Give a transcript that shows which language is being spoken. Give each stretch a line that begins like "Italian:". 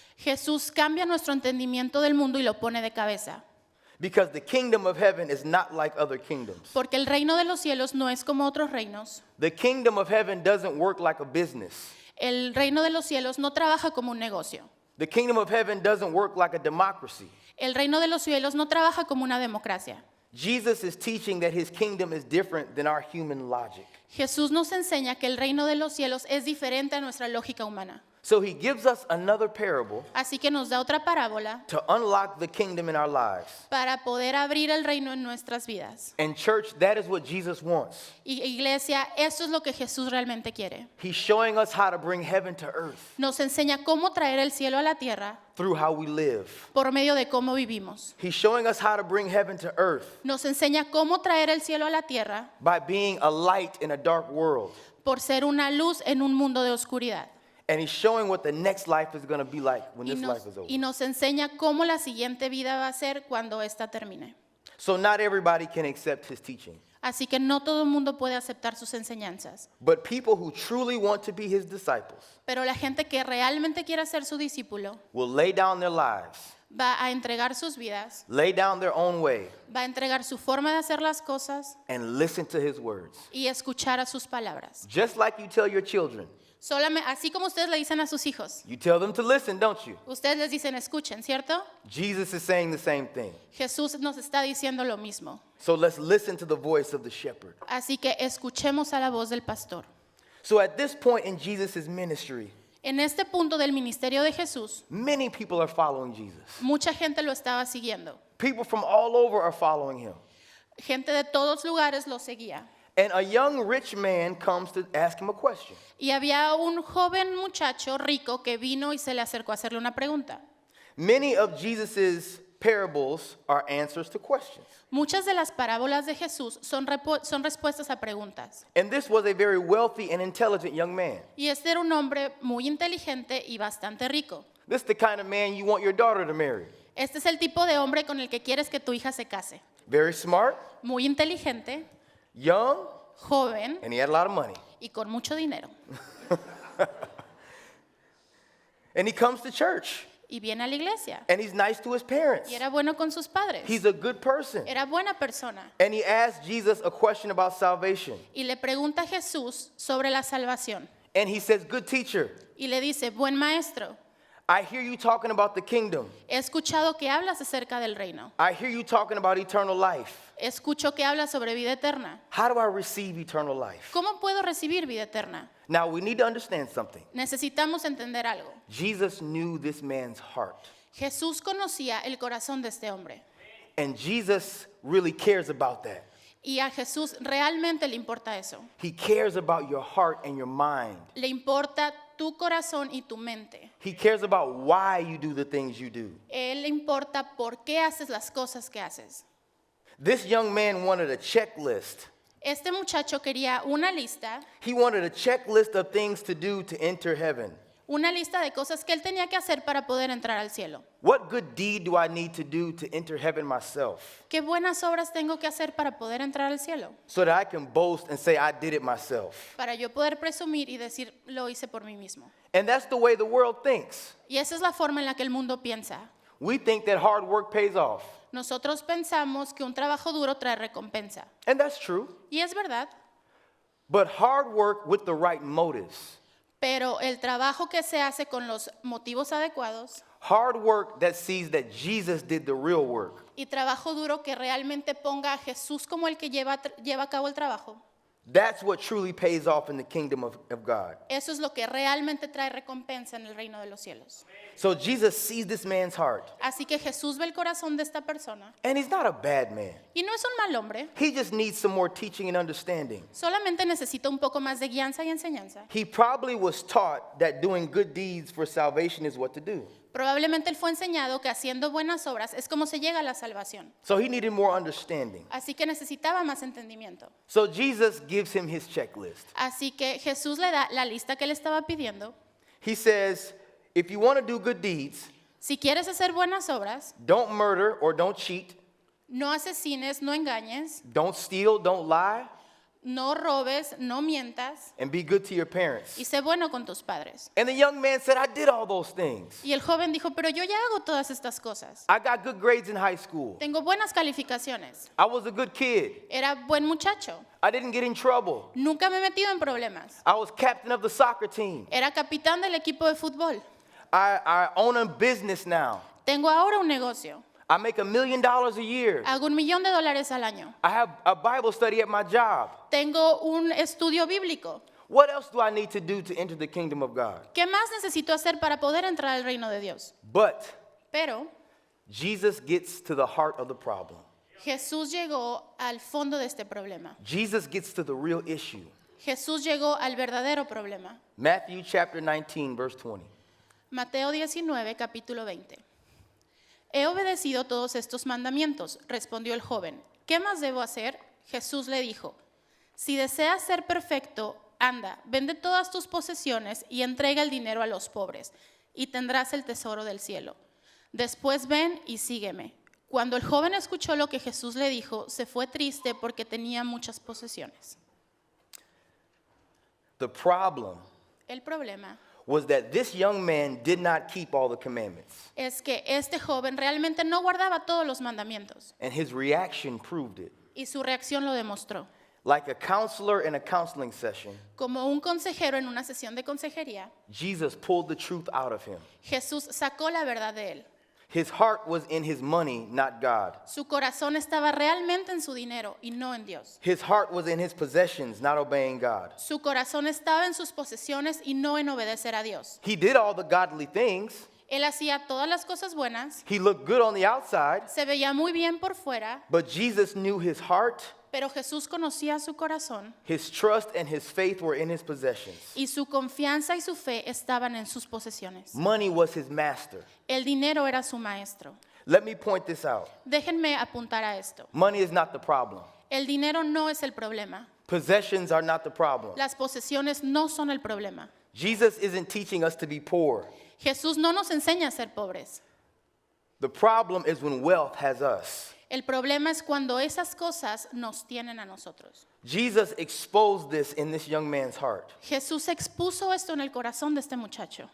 Spanish: Jesús cambia nuestro entendimiento del mundo y lo pone de cabeza.
English: Because the kingdom of heaven is not like other kingdoms.
Spanish: Porque el reino de los cielos no es como otros reinos.
English: The kingdom of heaven doesn't work like a business.
Spanish: El reino de los cielos no trabaja como un negocio.
English: The kingdom of heaven doesn't work like a democracy.
Spanish: El reino de los cielos no trabaja como una democracia.
English: Jesus is teaching that his kingdom is different than our human logic.
Spanish: Jesús nos enseña que el reino de los cielos es diferente a nuestra lógica humana.
English: So he gives us another parable
Spanish: Así que nos da otra parábola
English: to unlock the kingdom in our lives.
Spanish: para poder abrir el reino en nuestras vidas.
English: And church, that is what Jesus wants.
Spanish: Y iglesia, esto es lo que Jesús realmente quiere.
English: He's showing us how to bring heaven to earth
Spanish: Nos enseña cómo traer el cielo a la tierra
English: through how we live.
Spanish: por medio de cómo vivimos.
English: He's showing us how to bring heaven to earth
Spanish: Nos enseña cómo traer el cielo a la tierra
English: by being a light in a dark world.
Spanish: por ser una luz en un mundo de oscuridad.
English: And he's showing what the next life is going to be like when this life is over.
Spanish: Y nos enseña cómo la siguiente vida va a ser cuando esta termine.
English: So not everybody can accept his teaching.
Spanish: Así que no todo el mundo puede aceptar sus enseñanzas.
English: But people who truly want to be his disciples
Spanish: Pero la gente que realmente quiera ser su discípulo
English: will lay down their lives,
Spanish: va a entregar sus vidas,
English: lay down their own way,
Spanish: va a entregar su forma de hacer las cosas
English: and listen to his words.
Spanish: y escuchar a sus palabras.
English: Just like you tell your children.
Spanish: Así como ustedes le dicen a sus hijos.
English: You tell them to listen, don't you?
Spanish: Ustedes les dicen escuchen, ¿cierto?
English: Jesus is saying the same thing.
Spanish: Jesús nos está diciendo lo mismo.
English: So let's listen to the voice of the shepherd.
Spanish: Así que escuchemos a la voz del pastor.
English: So at this point in Jesus' ministry,
Spanish: En este punto del ministerio de Jesús,
English: many people are following Jesus.
Spanish: mucha gente lo estaba siguiendo.
English: People from all over are following him.
Spanish: Gente de todos lugares lo seguía.
English: And a young rich man comes to ask him a question.
Spanish: Y había un joven muchacho rico que vino y se le acercó a hacerle una pregunta.
English: Many of Jesus' parables are answers to questions.
Spanish: Muchas de las parábolas de Jesús son respuestas a preguntas.
English: And this was a very wealthy and intelligent young man.
Spanish: Y este era un hombre muy inteligente y bastante rico.
English: This is the kind of man you want your daughter to marry.
Spanish: Este es el tipo de hombre con el que quieres que tu hija se case.
English: Very smart,
Spanish: Muy inteligente,
English: young,
Spanish: joven
English: and he had a lot of money.
Spanish: y con mucho dinero.
English: And he comes to church.
Spanish: Y viene a la iglesia.
English: And he's nice to his parents.
Spanish: Y era bueno con sus padres.
English: He's a good person.
Spanish: Era buena persona.
English: And he asks Jesus a question about salvation.
Spanish: Y le pregunta a Jesús sobre la salvación.
English: And he says, good teacher,
Spanish: Y le dice, buen maestro,
English: I hear you talking about the kingdom.
Spanish: he escuchado que hablas acerca del reino.
English: I hear you talking about eternal life.
Spanish: Escucho que hablas sobre vida eterna.
English: How do I receive eternal life?
Spanish: ¿Cómo puedo recibir vida eterna?
English: Now we need to understand something.
Spanish: Necesitamos entender algo.
English: Jesus knew this man's heart.
Spanish: Jesús conocía el corazón de este hombre.
English: And Jesus really cares about that.
Spanish: Y a Jesús realmente le importa eso.
English: He cares about your heart and your mind.
Spanish: Le importa tu corazón y tu mente.
English: He cares about why you do the things you do.
Spanish: Él le importa por qué haces las cosas que haces.
English: This young man wanted a checklist.
Spanish: Este muchacho quería una lista
English: a checklist of things to do to enter heaven.
Spanish: una lista de cosas que él tenía que hacer para poder entrar al cielo.
English: What good deed do I need to do to enter heaven myself
Spanish: ¿Qué buenas obras tengo que hacer para poder entrar al cielo?
English: so that I can boast and say I did it myself?
Spanish: Para yo poder presumir y decir, lo hice por mí mismo.
English: And that's the way the world thinks.
Spanish: Y esa es la forma en la que el mundo piensa.
English: We think that hard work pays off.
Spanish: Nosotros pensamos que un trabajo duro trae recompensa.
English: And that's true.
Spanish: Y es verdad,
English: But hard work with the right motives,
Spanish: pero el trabajo que se hace con los motivos adecuados
English: hard work that sees that Jesus did the real work,
Spanish: y trabajo duro que realmente ponga a Jesús como el que lleva a cabo el trabajo,
English: That's what truly pays off in the kingdom of God.
Spanish: Eso es lo que realmente trae recompensa en el reino de los cielos.
English: So Jesus sees this man's heart.
Spanish: Así que Jesús ve el corazón de esta persona.
English: And he's not a bad man.
Spanish: Y no es un mal hombre,
English: He just needs some more teaching and understanding.
Spanish: solamente necesita un poco más de guianza y enseñanza.
English: He probably was taught that doing good deeds for salvation is what to do.
Spanish: Probablemente él fue enseñado que haciendo buenas obras es como se llega a la salvación.
English: So he needed more understanding.
Spanish: Así que necesitaba más entendimiento.
English: So Jesus gives him his checklist.
Spanish: Así que Jesús le da la lista que le estaba pidiendo.
English: He says, if you want to do good deeds,
Spanish: Si quieres hacer buenas obras,
English: don't murder or don't cheat,
Spanish: no asesines, no engañes,
English: don't steal, don't lie,
Spanish: no robes, no mientas
English: and be good to your parents.
Spanish: y sé bueno con tus padres.
English: And the young man said, I did all those things.
Spanish: Y el joven dijo, pero yo ya hago todas estas cosas.
English: I got good grades in high school.
Spanish: Tengo buenas calificaciones.
English: I was a good kid.
Spanish: Era buen muchacho.
English: I didn't get in trouble.
Spanish: Nunca me he metido en problemas.
English: I was captain of the soccer team.
Spanish: Era capitán del equipo de fútbol.
English: I own a business now.
Spanish: Tengo ahora un negocio.
English: I make $1 million a year.
Spanish: Hago $1,000,000 al año.
English: I have a Bible study at my job.
Spanish: Tengo un estudio bíblico.
English: What else do I need to do to enter the kingdom of God?
Spanish: ¿Qué más necesito hacer para poder entrar al reino de Dios?
English: But
Spanish: Pero
English: Jesus gets to the heart of the problem.
Spanish: Jesús llegó al fondo de este problema.
English: Jesus gets to the real issue.
Spanish: Jesús llegó al verdadero problema.
English: Matthew chapter 19, verse 20.
Spanish: Mateo 19, capítulo 20. He obedecido todos estos mandamientos, respondió el joven. ¿Qué más debo hacer? Jesús le dijo, si deseas ser perfecto, anda, vende todas tus posesiones y entrega el dinero a los pobres, y tendrás el tesoro del cielo. Después ven y sígueme. Cuando el joven escuchó lo que Jesús le dijo, se fue triste porque tenía muchas posesiones.
English: The problem
Spanish: El problema
English: was that this young man did not keep all the commandments,
Spanish: es que este joven realmente no guardaba todos los mandamientos,
English: and his reaction proved it.
Spanish: y su reacción lo demostró.
English: Like a counselor in a counseling session,
Spanish: Como un consejero en una sesión de consejería,
English: Jesus pulled the truth out of him.
Spanish: Jesús sacó la verdad de él.
English: His heart was in his money, not God.
Spanish: Su corazón estaba realmente en su dinero y no en Dios.
English: His heart was in his possessions, not obeying God.
Spanish: Su corazón estaba en sus posesiones y no en obedecer a Dios.
English: He did all the godly things.
Spanish: Él hacía todas las cosas buenas,
English: He looked good on the outside,
Spanish: se veía muy bien por fuera,
English: but Jesus knew his heart,
Spanish: pero Jesús conocía su corazón
English: his trust, and his faith were in his possessions.
Spanish: y su confianza y su fe estaban en sus posesiones.
English: Money was his master.
Spanish: El dinero era su maestro.
English: Let me point this out.
Spanish: Déjenme apuntar a esto.
English: Money is not the problem.
Spanish: El dinero no es el problema.
English: Possessions are not the problem.
Spanish: Las posesiones no son el problema.
English: Jesus isn't teaching us to be poor.
Spanish: Jesús no nos enseña a ser pobres.
English: The problem is when wealth has us.
Spanish: El problema es cuando esas cosas nos tienen a nosotros.
English: Jesus exposed this in this young man's heart.
Spanish: Jesús expuso esto en el corazón de este muchacho.